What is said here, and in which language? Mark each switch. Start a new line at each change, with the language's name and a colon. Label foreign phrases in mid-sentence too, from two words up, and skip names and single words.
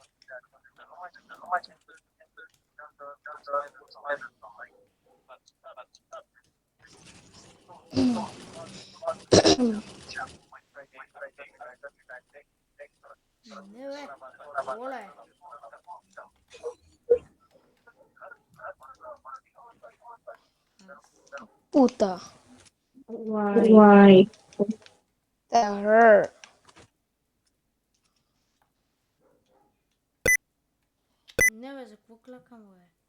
Bulgarian: Не бе, оле. Puta.
English: Why? That hurt.
Bulgarian: Не бе, за какво клякам, бе?